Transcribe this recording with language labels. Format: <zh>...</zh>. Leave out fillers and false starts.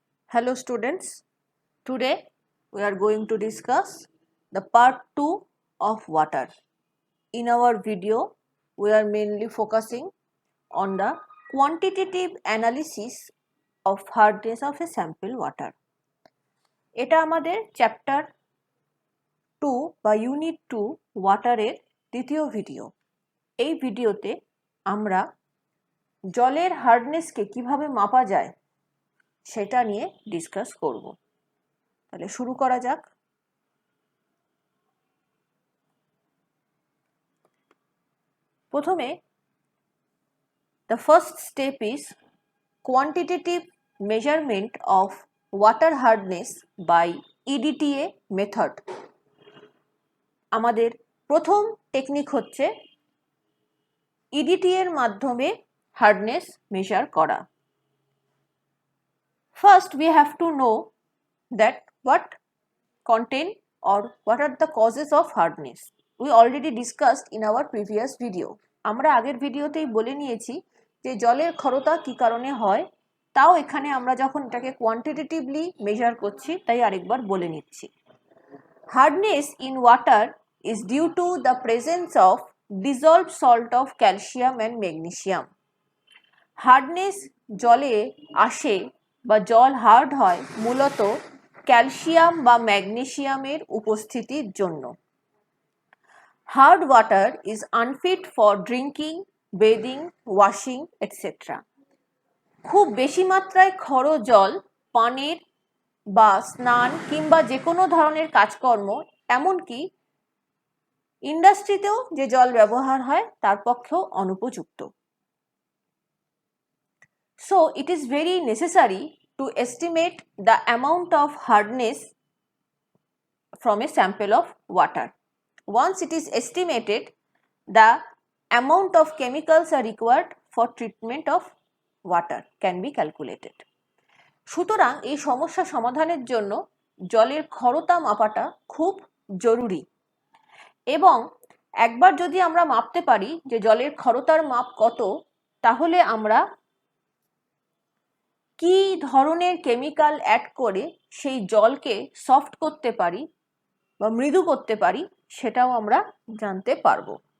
<en>Hello students, today we are going to discuss the part 2 of water. In our video, we are mainly focusing on the quantitative analysis of hardness of a sample water.</en> <bn>এটা আমাদের chapter 2 বা unit 2 ওয়াটারের দ্বিতীয় video. এই ভিডিওতে আমরা জলের হার্ডনেসকে কিভাবে মাপা যায় সেটা নিয়ে ডিসকাস করব। তাহলে শুরু করা যাক। প্রথমে</bn> <en>the first step is quantitative measurement of water hardness by EDTA method.</en> <bn>আমাদের প্রথম টেকনিক হচ্ছে EDTA এর মাধ্যমে হার্ডনেস মেজার করা।</bn> <en>First we have to know that what contain or what are the causes of hardness. We already discussed in our previous video.</en> <bn>আমরা আগের ভিডিওতেই বলে নিয়েছি যে জলের ক্ষরতা কি কারণে হয়, তাও এখানে আমরা যখন এটাকে কোয়ান্টিটেটিভলি মেজার করছি তাই আরেকবার বলে নিচ্ছি।</bn> <en>Hardness in water is due to the presence of dissolved salt of calcium and magnesium.</en> <bn>Hardness জলে আসে বা জল হার্ড হয় মূলত ক্যালসিয়াম বা ম্যাগনেসিয়ামের উপস্থিতির জন্য।</bn> <en>Hard water is unfit for drinking, bathing, washing, etc.</en> <bn>খুব বেশি মাত্রায় ক্ষর জল পানের বা স্নান কিংবা যে কোনো ধরনের কাজকর্ম, এমনকি ইন্ডাস্ট্রিতেও যে জল ব্যবহার হয় তার পক্ষেও অনুপযুক্ত।</bn> <en>So it is very necessary to estimate the amount of hardness from a sample of water. Once it is estimated, the amount of chemicals are required for treatment of water can be calculated.</en> <bn>সুতরাং এই সমস্যা সমাধানের জন্য জলের ক্ষরতা মাপাটা খুব জরুরি, এবং একবার যদি আমরা মাপতে পারি যে জলের ক্ষরতার মাপ কত, তাহলে আমরা কি ধরনের কেমিক্যাল অ্যাড করে সেই জলকে সফট করতে পারি বা মৃদু করতে পারি সেটাও আমরা জানতে পারবো।</bn>